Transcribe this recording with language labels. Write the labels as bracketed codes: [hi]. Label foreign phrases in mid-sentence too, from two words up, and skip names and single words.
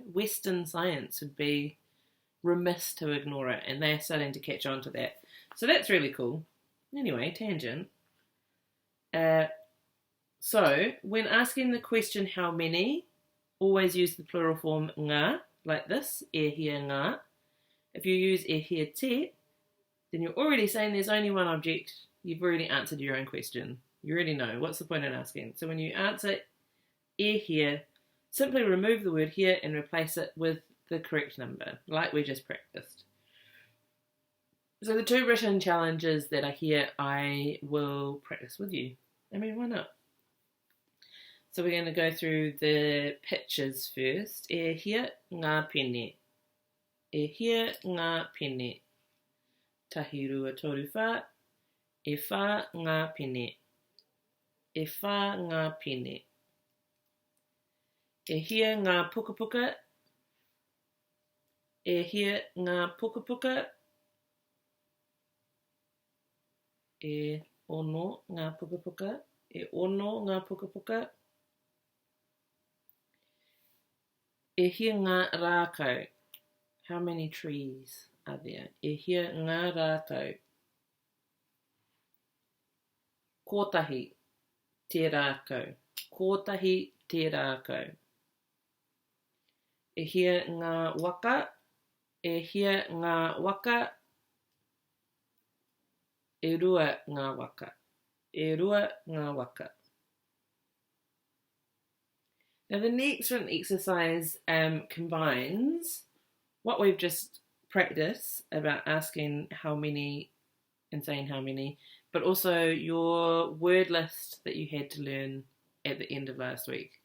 [en] Western science would be remiss to ignore it, and they're starting to catch on to that. So that's really cool. Anyway, tangent. So, when asking the question how many, always use the plural form ngā, like this, [mi] e hia ngā. [en] If you use [mi] e hia te, [en] then you're already saying there's only one object. You've already answered your own question. You already know. What's the point in asking? So when you answer [mi] e hia, [en] simply remove the word here and replace it with the correct number, like we just practiced. So the two written challenges that are here, I will practice with you. I mean, why not? So we're going to go through the pictures first. [mi] E hia ngā pene. E hia ngā pene. Tahi rua toru whā. E whā ngā pene. E whā ngā pene. E hia ngā puka puka. E hia ngā puka puka. E ono ngā puka puka. E ono ngā puka puka. E hia ngā rākau. [en] How many trees are there? [mi] E hia ngā rākau. Kotahi, te rākau. Kotahi, te rākau. E hia ngā waka. E hia ngā waka. E rua ngā waka. E rua ngā waka. [en] Now the next written exercise combines what we've just practiced about asking how many and saying how many, but also your word list that you had to learn at the end of last week.